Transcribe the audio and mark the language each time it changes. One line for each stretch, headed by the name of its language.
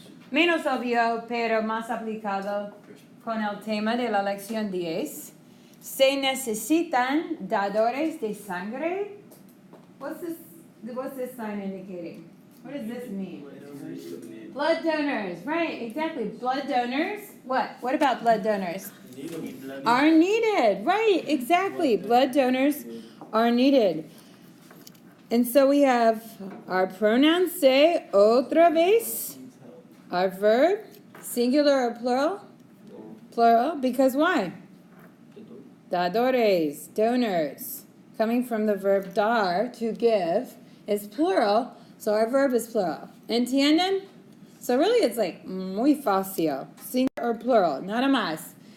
Spanish: Menos obvio, pero más aplicado con el tema de la lección 10. Se necesitan dadores de sangre.
English: What's this sign indicating? What does this mean? Blood donors, right, exactly. Blood donors, what? What about blood donors? Are needed, right, exactly. Blood donors are needed. And so we have our pronoun se,
Spanish: otra vez.
English: Our verb, singular or plural? Plural, because why?
Spanish: Dadores, donors.
English: Coming from the verb dar, to give, is plural, so our verb is plural.
Spanish: Entienden?
English: So really it's like
Spanish: muy fácil,
English: singular or plural,
Spanish: nada más.